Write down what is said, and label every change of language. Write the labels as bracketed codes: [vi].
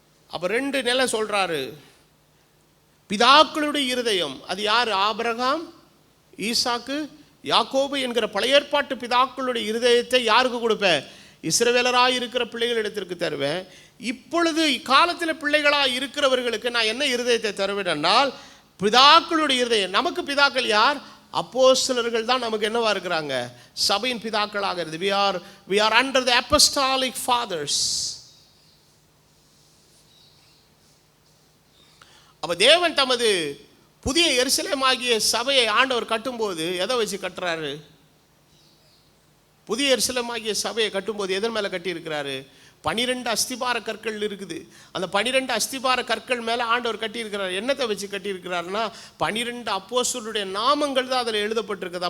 [ta] அப்போ 2 நிலை சொல்றாரு. பிதாக்களுடைய இருதயம் அது யார், ஆபிரகாம், ஈசாக்கு, யாக்கோபு என்கிற பழைய ஏற்பாட்டு பிதாக்களுடைய இருதயத்தை யாருக்கு கொடுப்பேன், இஸ்ரவேலராக இருக்கிற பிள்ளைகளிடத்திற்கு தருவேன். இப்பொழுது காலத்தில் பிள்ளைகளாக இருக்கிறவர்களுக்கு நான் என்ன இருதயத்தை தருவேன் என்றால், பிதாக்களுடைய இருதயம். நமக்கு பிதாக்கள் யார், அப்போஸ்தலர்கள் தான் நமக்கு என்னவா இருக்கிறாங்க, சபையின் பிதாக்களாக இருந்து. [en] we are under the apostolic fathers. [ta] அப்போ தேவன் தமது புதிய எருசலேமாகிய சபையை ஆண்டவர் கட்டும்போது எதை வச்சு கட்டுறாரு, புதிய எருசலேமாகிய சபையை கட்டும்போது எதன் மேலே கட்டியிருக்கிறாரு, 12 அஸ்திபார கற்கள் இருக்குது. அந்த 12 அஸ்திபார கற்கள் மேலே ஆண்டவர் கட்டியிருக்கிறார். என்னத்தை வச்சு கட்டியிருக்கிறாருன்னா, 12 அப்போஸ்தலருடைய நாமங்கள் தான் அதில் எழுதப்பட்டிருக்குது.